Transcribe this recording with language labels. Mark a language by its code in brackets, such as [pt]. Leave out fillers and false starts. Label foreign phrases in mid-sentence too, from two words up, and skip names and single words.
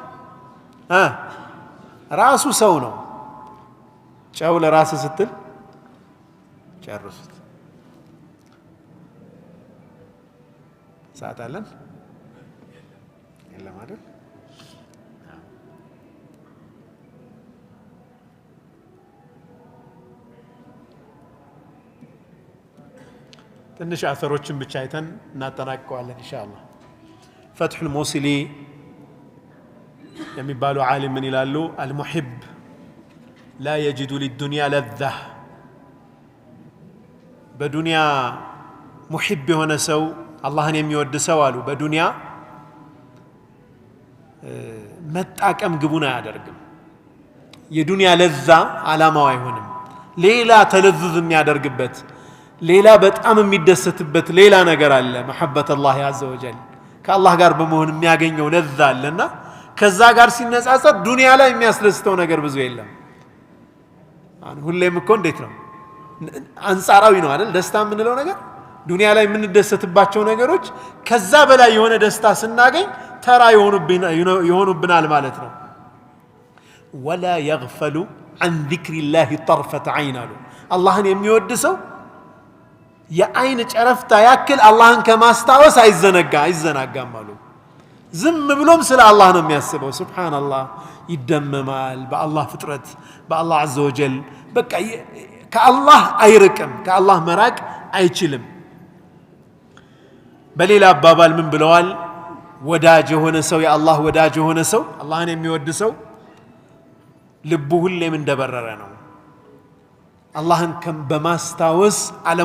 [am] ራሱ ሰው ነው ጨው ለራስ ስትል ጨርሱት ሰዓት አለን የለም አይደል ትንሽ አثሮችን ብቻ አይተን እናጠናቅቀዋለን [ar] إن شاء الله [am] فتح الموصلي የሚባሉ ዓሊም ምን ይላሉ [ar] المحب لا يجد للدنيا لذة [am] በዱንያ ሙሂብ የሆነ ሰው አላህን የሚወድ ሰው አሉ በዱንያ መጣቀም ግቡን አያደርግም የዱንያ ለዛ ዓላማው አይሆንም ሌላ ተለዝዝ የሚያደርግበት ሌላ በጣም የሚደሰትበት ሌላ ነገር አለ محبة [ar] الله عز وجل [am] ከአላህ ጋር በመሆን የሚያገኘው ለዛ አለና ከዛ ጋር ሲነጻጸር ዱንያ ላይ የሚያስደስተው ነገር ብዙ የለም ሁሌም እኮ እንዴት ነው አንጻራዊ ነው አይደል ደስታ የምንለው ነገር ዱንያ ላይ የምንደሰትባቸው ነገሮች ከዛ በላይ የሆነ ደስታ ስናገኝ ተራ ይሆኑብናል ማለት ነው [ar] ولا يغفل عن ذكر الله طرفة عين [am] አሉ አላህን የሚወድ ሰው የአይን ጨረፍታ ያክል አላህን ከማስታወስ አይዘናጋም አሉ ዝም ብሎም ስለ አላህ ነው የሚያስበው [ar] سبحان الله [am] ይደመማል በአላህ ፍጥረት በአላህ [ar] عز وجل [am] በቃ ከአላህ አይርቅም ከአላህ መራቅ አይችልም በሌላ አባባል ምን ብለዋል ወዳጅ የሆነ ሰው የአላህ ወዳጅ የሆነ ሰው አላህን የሚወድ ሰው ልቡ ሁሌም እንደበረረ ነው አላህን በማስታወስ ዓለም